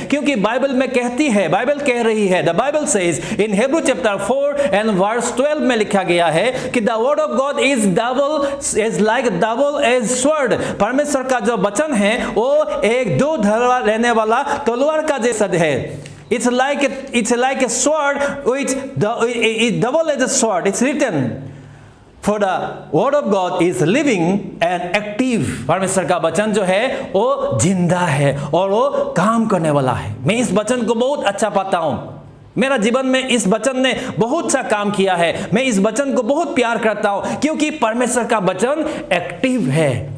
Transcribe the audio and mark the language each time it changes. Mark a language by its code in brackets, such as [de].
[hi] क्योंकि बाइबल में कहती है, बाइबल कह रही है, [en] the Bible says in Hebrew chapter 4 and verse 12 [hi] में लिखा गया है कि [en] The word of God is like double edge sword. [hi] परमेश्वर का जो वचन है वो एक दो धार लेने वाला तलवार का जैसा है। [en] It's like a sword which is double-edged sword. It's written, for the word of God is living and active. [hi] परमेश्वर का वचन जो है वो जिंदा है और वो काम करने वाला है। मैं इस वचन को बहुत अच्छा पाता हूँ। मेरा जीवन में इस वचन ने बहुत सा काम किया है। मैं इस वचन को बहुत प्यार करता हूँ क्योंकि परमेश्वर का वचन एक्टिव है।